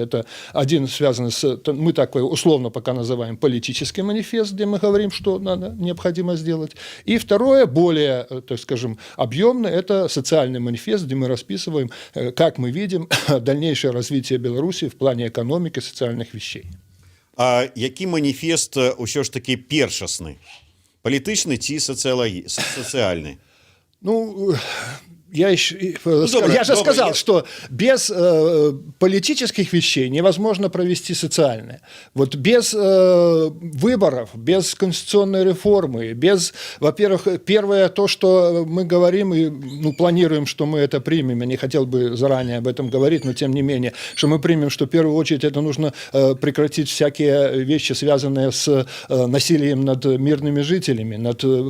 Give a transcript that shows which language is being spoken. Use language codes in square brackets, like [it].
[ru] Это один связан с, мы так условно пока называем политический манифест, где мы говорим, что необходимо сделать. И второе, более, так скажем, объемное, это социальный манифест, где мы расписываем, как мы видим дальнейшее развитие Беларуси в плане экономики, социальных вещей. [be] А які маніфест ўсё ж таки першасны? Палітычны ці сацыяльны? [ru] Ну, я же сказал, что без политических вещей невозможно провести социальное. Вот без выборов, без конституционной реформы, без, во-первых, первое то, что мы говорим и планируем, что мы это примем, я не хотел бы заранее об этом говорить, но тем не менее, что мы примем, что в первую очередь это нужно прекратить всякие вещи, связанные с насилием над мирными жителями, над